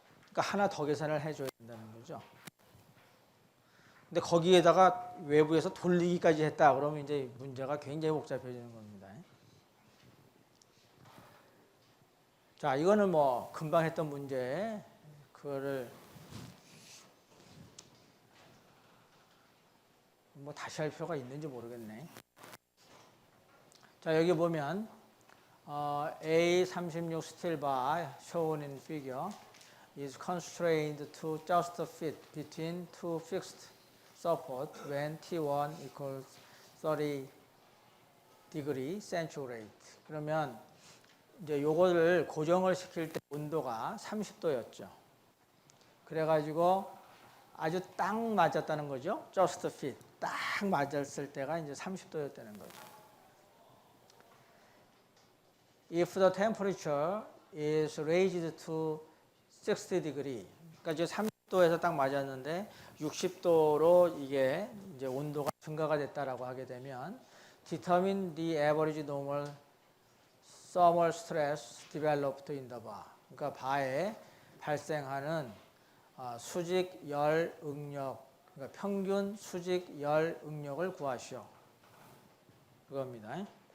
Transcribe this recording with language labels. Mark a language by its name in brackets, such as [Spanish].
[Korean] 그러니까 하나 더 계산을 해줘야 된다는 거죠. 근데 거기에다가 외부에서 돌리기까지 했다 그러면 이제 문제가 굉장히 복잡해지는 겁니다. 자, 이거는 뭐 금방 했던 문제, 그거를 뭐 다시 할 필요가 있는지 모르겠네. 자, 여기 보면 [English] A36 steel bar shown in figure is constrained to just fit between two fixed support when T1 equals 30 degree centigrade. [Korean] 그러면 이제 요거를 고정을 시킬 때 온도가 30도였죠. 그래가지고 아주 딱 맞았다는 거죠. [English] just fit. [Korean] 딱 맞았을 때가 이제 30도였다는 거죠. [English] If the temperature is raised to 60 degree. [Korean] 그러니까 이제 30도에서 딱 맞았는데 60도로 이게 이제 온도가 증가가 됐다라고 하게 되면 [English] determine the average normal thermal stress developed in the bar. [Korean] 그러니까 바에 발생하는 수직 열 응력, 그러니까 평균 수직 열 응력을 구하시오. 그겁니다.